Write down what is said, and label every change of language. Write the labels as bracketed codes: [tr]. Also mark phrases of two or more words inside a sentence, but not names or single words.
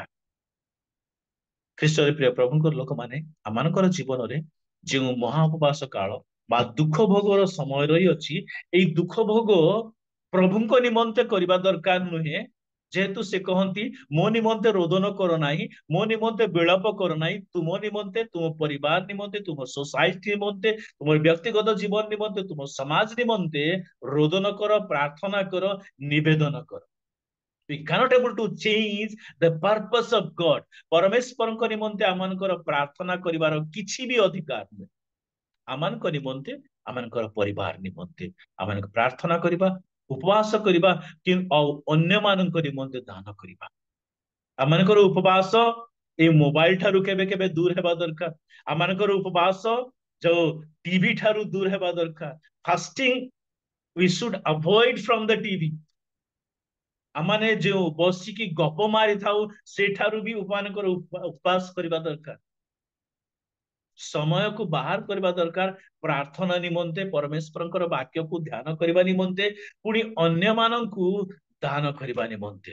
[or] ଖ୍ରୀଷ୍ଟରେ ପ୍ରିୟ ପ୍ରଭୁଙ୍କର ଲୋକମାନେ, ଆମମାନଙ୍କର ଜୀବନରେ ଯେଉଁ ମହା ଉପବାସ କାଳ ବା ଦୁଃଖ ଭୋଗର ସମୟ ରହିଅଛି, ଏଇ ଦୁଃଖ ଭୋଗ ପ୍ରଭୁଙ୍କ ନିମନ୍ତେ କରିବା ଦରକାର ନୁହେଁ। ଯେହେତୁ ସେ କହନ୍ତି ମୋ ନିମନ୍ତେ ରୋଦନ କର ନାହିଁ, ମୋ ନିମନ୍ତେ ବିଳାପ କର ନାହିଁ, ତୁମ ନିମନ୍ତେ, ତୁମ ପରିବାର ନିମନ୍ତେ, ତୁମ ସୋସାଇଟି ନିମନ୍ତେ, ତୁମ ବ୍ୟକ୍ତିଗତ ଜୀବନ ନିମନ୍ତେ, ତୁମ ସମାଜ ନିମନ୍ତେ ରୋଦନ କର, ପ୍ରାର୍ଥନା କର, ନିବେଦନ କର। [en] We cannot able to change the purpose of God. [or] ପରମେଶ୍ୱରଙ୍କ ନିମନ୍ତେ ଆମମାନଙ୍କର ପ୍ରାର୍ଥନା କରିବାର କିଛି ବି ଅଧିକାର ନାହିଁ। ଆମମାନଙ୍କ ନିମନ୍ତେ, ଆମମାନଙ୍କର ପରିବାର ନିମନ୍ତେ ଆମମାନଙ୍କୁ ପ୍ରାର୍ଥନା କରିବା, ଉପବାସ କରିବା, ଆଉ ଅନ୍ୟମାନଙ୍କ ନିମନ୍ତେ ଦାନ କରିବା। ଆମମାନଙ୍କର ଉପବାସ ଏଇ ମୋବାଇଲ ଠାରୁ କେବେ କେବେ ଦୂର ହେବା ଦରକାର। ଆମମାନଙ୍କର ଉପବାସ ଯୋଉ ଟିଭି ଠାରୁ ଦୂର ହେବା ଦରକାର। [en] ଫାଷ୍ଟିଂ we should avoid from the TV। [or] ଆମମାନେ ଯେଉଁ ବସିକି ଗପ ମାରିଥାଉ ସେଠାରୁ ବି ଆମମାନଙ୍କର ଉପବାସ କରିବା ଦରକାର। ସମୟକୁ ବାହାର କରିବା ଦରକାର ପ୍ରାର୍ଥନା ନିମନ୍ତେ, ପରମେଶ୍ୱରଙ୍କର ବାକ୍ୟକୁ ଧ୍ୟାନ କରିବା ନିମନ୍ତେ, ପୁଣି ଅନ୍ୟମାନଙ୍କୁ ଦାନ କରିବା ନିମନ୍ତେ।